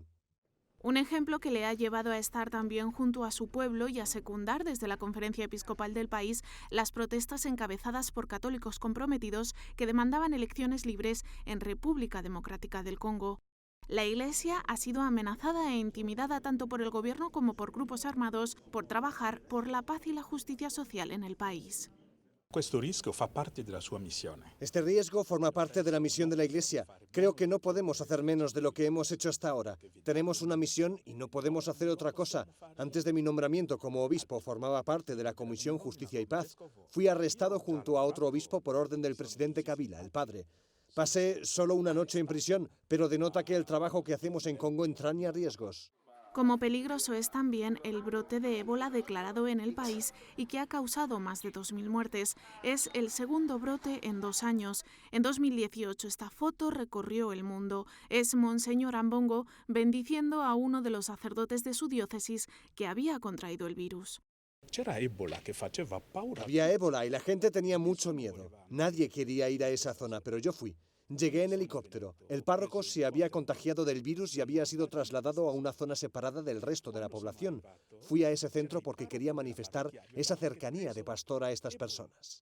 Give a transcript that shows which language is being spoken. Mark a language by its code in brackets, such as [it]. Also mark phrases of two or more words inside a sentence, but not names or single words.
[es] Un ejemplo que le ha llevado a estar también junto a su pueblo y a secundar desde la Conferencia Episcopal del país las protestas encabezadas por católicos comprometidos que demandaban elecciones libres en República Democrática del Congo. La Iglesia ha sido amenazada e intimidada tanto por el gobierno como por grupos armados por trabajar por la paz y la justicia social en el país. [it] Questo rischio fa parte della sua missione. [es] Este riesgo forma parte de la misión de la Iglesia. Creo que no podemos hacer menos de lo que hemos hecho hasta ahora. Tenemos una misión y no podemos hacer otra cosa. Antes de mi nombramiento como obispo formaba parte de la Comisión Justicia y Paz. Fui arrestado junto a otro obispo por orden del presidente Kabila, el padre. Pasé solo una noche en prisión, pero denota que el trabajo que hacemos en Congo entraña riesgos. Como peligroso es también el brote de ébola declarado en el país y que ha causado más de 2.000 muertes. Es el segundo brote en 2 años. En 2018 esta foto recorrió el mundo. Es Monseñor Ambongo bendiciendo a uno de los sacerdotes de su diócesis que había contraído el virus. [it] C'era Ebola che faceva paura. [es] Había ébola y la gente tenía mucho miedo. Nadie quería ir a esa zona, pero yo fui. Llegué en helicóptero. El párroco se había contagiado del virus y había sido trasladado a una zona separada del resto de la población. Fui a ese centro porque quería manifestar esa cercanía de pastor a estas personas.